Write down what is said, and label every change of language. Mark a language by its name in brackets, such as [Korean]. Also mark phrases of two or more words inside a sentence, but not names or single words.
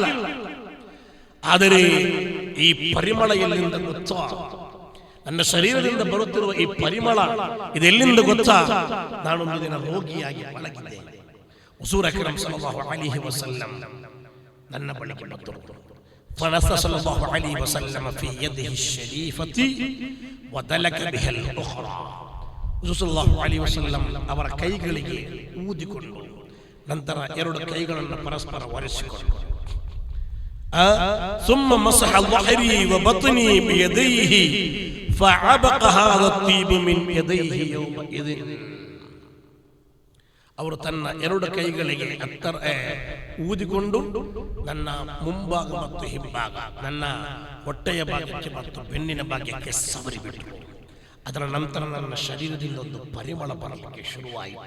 [Kannada] ಆದರೆ ಈ ಪರಿಮಳ ಎಲ್ಲಿಂದ ಗೊತ್ತಾ, ನನ್ನ ಶರೀರದಿಂದ ಬರುತ್ತಿರುವ ಈ ಪರಿಮಳ ಇದೆಲ್ಲಿಂದ ಗೊತ್ತಾ, ನಾನೊಂದು ದಿನ ರೋಗಿಯಾಗಿ ಮಲಗಿದ್ದೆ. ಹುಜೂರ್ ಅಕ್ರಮ್ [Arabic] صلى الله عليه وسلم [Kannada] ನನ್ನ ಬಳಿಗೆ ಬಂದರು. [Arabic] فنفث صلى الله عليه وسلم في يده الشريفة ودلك بها الأخرى. صلى الله عليه وسلم [Kannada] ಅವರ ಕೈಗಳಿಗೆ ಊದಿಕೊಂಡು ನಂತರ 2 ಕೈಗಳನ್ನು ಪರಸ್ಪರ ಒರೆಸಿಕೊಂಡು [Arabic] ثم مسح ظهري وبطني بيديه فعبق هذا الطيب من يديه يومئذ. [Kannada] ಅವರು ತನ್ನ 2 ಕೈಗಳಿಗೆ ಊದಿಕೊಂಡು ನನ್ನ ಮುಂಭಾಗ ಮತ್ತು ಹಿಂಭಾಗ, ನನ್ನ ಹೊಟ್ಟೆಯ ಭಾಗಕ್ಕೆ ಮತ್ತು ಬೆನ್ನಿನ ಭಾಗಕ್ಕೆ ಸವರಿಬಿಟ್ಟರು. ಅದರ ನಂತರ ನನ್ನ ಶರೀರದಿಂದ ಒಂದು ಪರಿಮಳ ಬರಲಿಕ್ಕೆ ಶುರುವಾಯಿತು.